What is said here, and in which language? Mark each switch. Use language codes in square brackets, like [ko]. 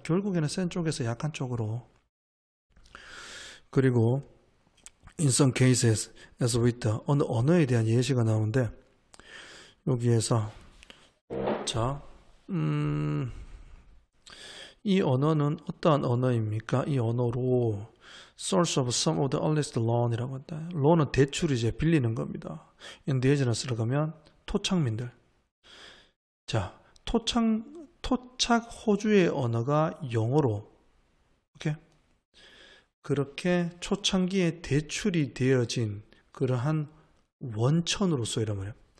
[ko] 결국에는 센 쪽에서 약한 쪽으로. 그리고 [en] in some cases as with [ko] 어느 언어에 대한 예시가 나오는데 여기에서 자, 이 언어는 어떠한 언어입니까? 이 언어로 [en] source of some of the earliest loan [ko] 이라고 한다. loan은 대출이제 빌리는 겁니다. indigenous 가면 토착민들. 자, 토착 호주의 언어가 영어로, 오케이? 그렇게 초창기에 대출이 되어진 그러한 원천으로서 이란 말이에요.